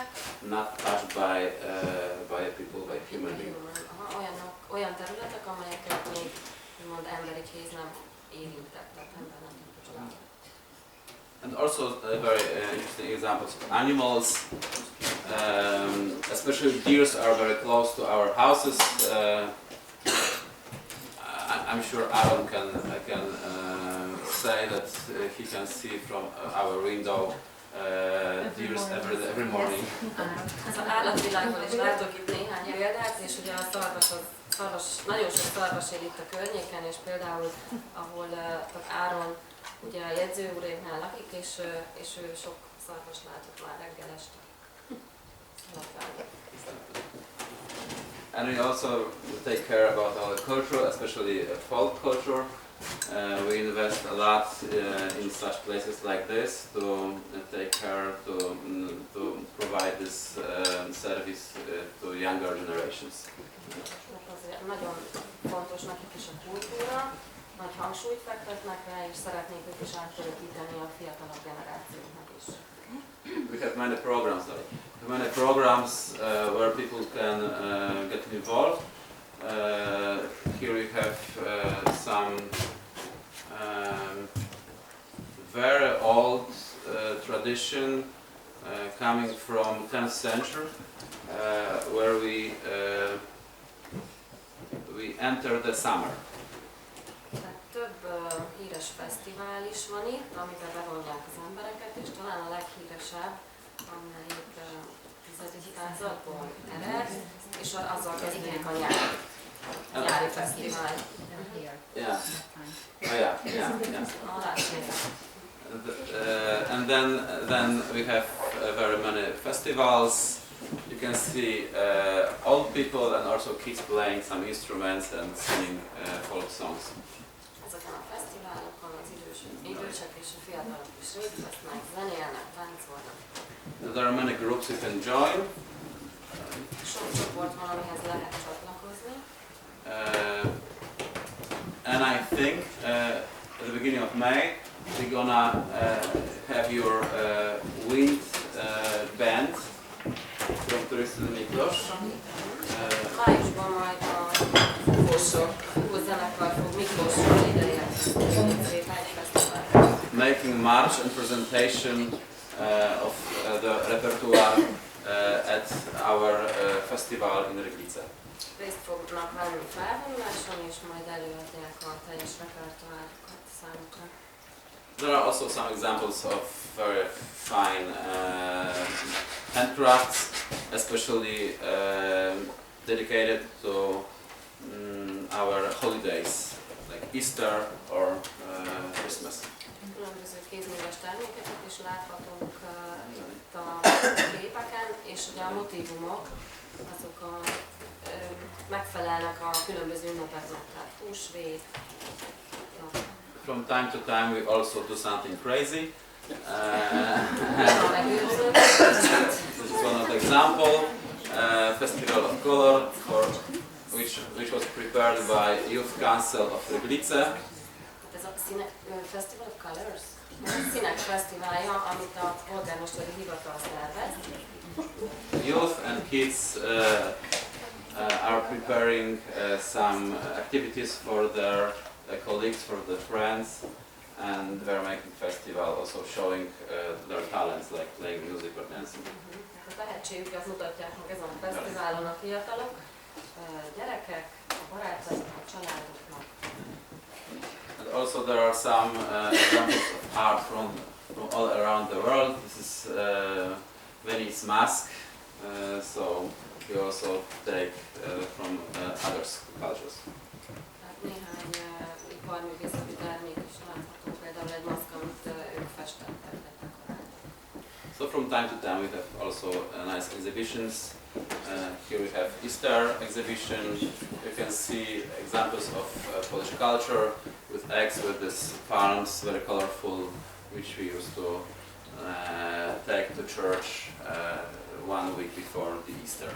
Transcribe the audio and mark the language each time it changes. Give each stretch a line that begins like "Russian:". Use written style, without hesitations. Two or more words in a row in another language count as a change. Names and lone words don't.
English: Not touched by people, by human beings.
Hungarian: Olyan területek, amelyeket még úgymond emberi kéz nem érintett, tehát ember nem tud csinálni.
English: And also very interesting examples of animals. Especially deers are very close to our houses. I'm sure Aaron can say that he can see from our window deers every morning.
Hungarian: Az állatvilágból is látok itt néhány példát, és ugye a nagyon sok szarvas él itt a környéken, és például ahol Áron ugye a jegyzőúréknál lakik, és ő sok szarvas látott már reggel este.
English: And we also take care about our culture, especially folk culture. We invest a lot in such places like this to take care, to provide this service to younger generations.
Hungarian: nagyon fontos nekik is a kultúra, nagy hangsúlyt fektetnek rá, és szeretnék ők is átörökíteni a fiatalabb generációknak is.
English: We have many programs though. Many programs where people can get involved. Here we have some very old tradition coming from 10th century, where we enter the summer.
Hungarian: Tehát több híres fesztivál is van itt, amiben bevonják az embereket, és talán a leghíresebb, amelyik 10. századból ered, és azzal kezdődik a nyári fesztivál.
English: Yeah. And then we have very many festivals. You can see old people and also kids playing some instruments and singing folk songs.
Hungarian: Ezeken a fesztiválokon az idősek és a fiatalok is részt vesznek, zenélnek, táncolnak.
English: There are many groups you can join.
Hungarian: Sok csoport van, amihez lehet csatlakozni.
English: And I think at the beginning of May we're gonna have your wind band from Turistid Miklos.
Hungarian: Májusban majd a zenekar fog Miklósról ideérni.
English: Making march and presentation of the repertoire at our festival in Ryglice.
Hungarian: Részt fognak venni felvonuláson, és majd előadják a teljes repertoárokat számukra.
English: There are also some examples of very fine handcrafts, especially dedicated to our holidays, like Easter or Christmas.
Hungarian: Különböző kézműves termékeket is láthatunk itt a képeken, és ugye a motívumok azok megfelelnek a különböző ünnepeknek, tehát húsvét.
English: From time to time we also do something crazy. This is one of the example. Festival of Color, which was prepared by Youth Council of Ryglice.
Hungarian: Ez a Festival of Colors? Színek fesztiválja, amit a polgármesteri hivatal szervez.
English: Youth and kids are preparing some activities for their colleagues, for their friends, and they're making festival, also showing their talents, like playing music or dancing.
Hungarian: A tehetségüket mutatják meg ezen a fesztiválon a fiatalok, gyerekek, a barátaik, a családoknak.
English: And also there are some examples of art from all around the world. This is Venice mask, so we also take from other cultures.
Hungarian: Néhány iparművészeti termék is látható, például egy maszk, amit ők festettek, egy dekoráltak.
English: So from time to time we have also nice exhibitions. Here we have Easter exhibition. You can see examples of Polish culture with eggs, with these palms, very colorful, which we used to take to church 1 week before the Easter.